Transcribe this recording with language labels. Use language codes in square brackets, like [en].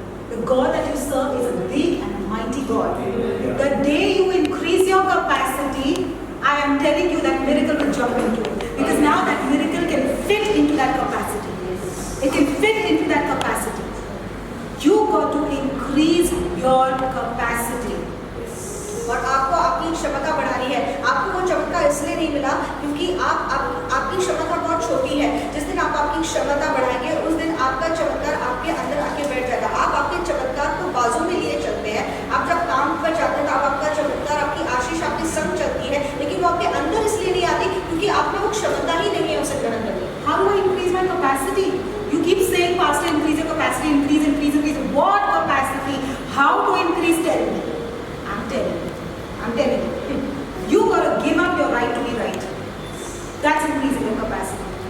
[en] The God that you serve is a big and a mighty God. The day you increase your capacity, I am telling you that miracle will jump into it. Because now that miracle can fit into that capacity. It can fit into that capacity. You got to increase your capacity. [hi] और आपको अपनी क्षमता बढ़ानी है। आपको वो क्षमता इसलिए नहीं मिला क्योंकि आपकी क्षमता बहुत छोटी है। जिस दिन आप आपकी क्षमता बढ़ाएंगे उस दिन आपका चमत्कार आपके अंदर आके बैठ जाएगा। आप आपके चमत्कार को बाजू में लिए चलते हैं। आप जब काम पर जाते हैं तो आपका चमत्कार, आपकी आशीष आपके संग चलती है, लेकिन वो आपके अंदर इसलिए नहीं आती क्योंकि आप में वो क्षमता ही नहीं है उसे ग्रहण करने की। [en] How do I increase my capacity? You keep saying, Pastor, increase your capacity, increase. What capacity? How to increase? Tell me. I'm telling you. You got to give up your right to be right. That's increasing your capacity.